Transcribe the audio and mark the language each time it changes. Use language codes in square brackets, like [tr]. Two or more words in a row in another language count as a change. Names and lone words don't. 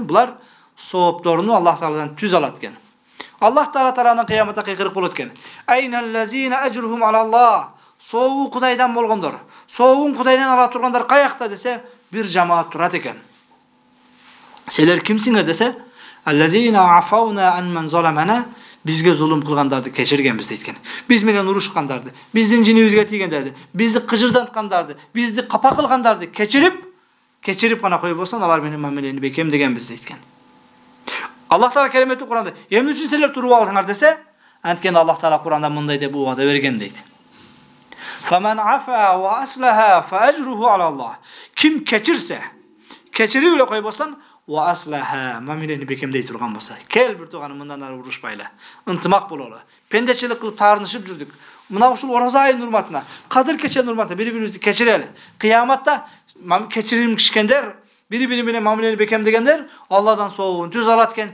[ky] Булар соопторуну Аллах Тааладан түз алат экен. Аллах Таала тарабынан кыяматта кыйкырык болот экен. [ar] أين الذين أجرهم على الله. [ky] Сообу Кудайдан болгондор, сообун Кудайдан ала тургандар каякта десе, бир жамаат турат экен. Силер кимсиңер десе, [ar] الذين عفونا عن من ظلمنا. [ky] Бизге зулум кылгандарды кечиргенбиз дейт экен. Биз менен урушкандарды, биздин жинибизге тийгендерди, бизди кыжырданткандарды, бизди капа кылгандарды кечирип гана койбосун, алар менен мамилени бекемдегенбиз дейт экен. Аллах Таала кереметтүү Куранда эмне үчүн силер туруп алдыңар десе, анткени Аллах Таала Куранда мындай деп убада берген дейт. [ar] فمن عفا وأصلح فأجره على الله. [ky] Ким кечирсе, keçiriп эле койбосун, [ar] وأصلح [ky] мамилени бекемдей турган болса, кел бир тууганым мындан ары урушпайлы, ынтымак бололу. Пендечилик кылып таарынышып жүрдүк. Мына ушул ораза айынын урматына, кадыр кеченин урматына бири-бирибизди кечирели. Кыяматта кечиримишкендер, бири-бири менен мамилени бекемдегендер Алладан сообун түз алат экен.